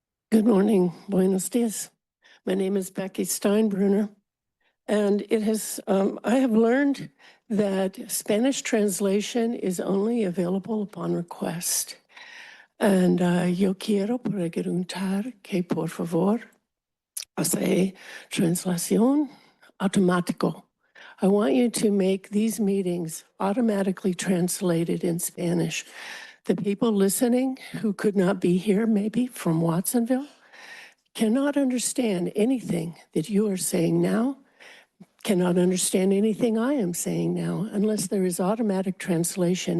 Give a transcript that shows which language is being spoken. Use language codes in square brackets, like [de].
[en] Good morning. [es] Buenos dias. [en] My name is Becky Steinbrunner, and I have learned that Spanish translation is only available upon request. And [es] yo quiero preguntar que por favor hace translación automático. [en] I want you to make these meetings automatically translated in Spanish. The people listening who could not be here, maybe from Watsonville, cannot understand anything that you are saying now, cannot understand anything I am saying now, unless there is automatic translation.